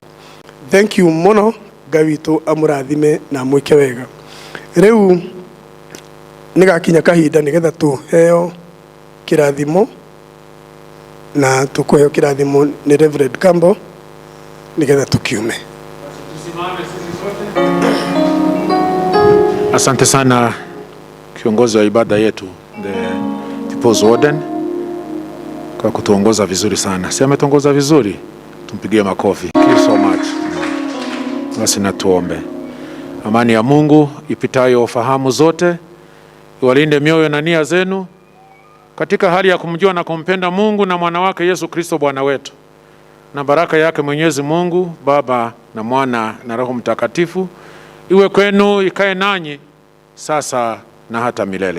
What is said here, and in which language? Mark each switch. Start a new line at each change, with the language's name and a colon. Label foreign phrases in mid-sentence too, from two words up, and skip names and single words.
English: Thank you
Kikuyu: mũno, Ngai witũ amũrathime na mwĩke wega. Rĩu nĩ gakinya kahinda nĩgetha tũheo kĩrathimo, na tũkũheo kĩrathimo nĩ Reverend Campbell nĩgetha tukiume.
Swahili: Asante sana kiongozi wa ibada yetu,
English: the People's Warden,
Swahili: kwa kutuongoza vizuri sana. Si ametuongoza vizuri? Tumpigie makofi.
English: Thank you so much.
Swahili: Basi na tuombe. Amani ya Mungu ipitayo fahamu zote iwalinde mioyo na nia zenu katika hali ya kumjua na kumpenda Mungu na mwana wake Yesu Kristo Bwana wetu, na baraka yake Mwenyezi Mungu Baba na Mwana na Roho Mtakatifu iwe kwenu, ikae nanyi sasa na hata milele.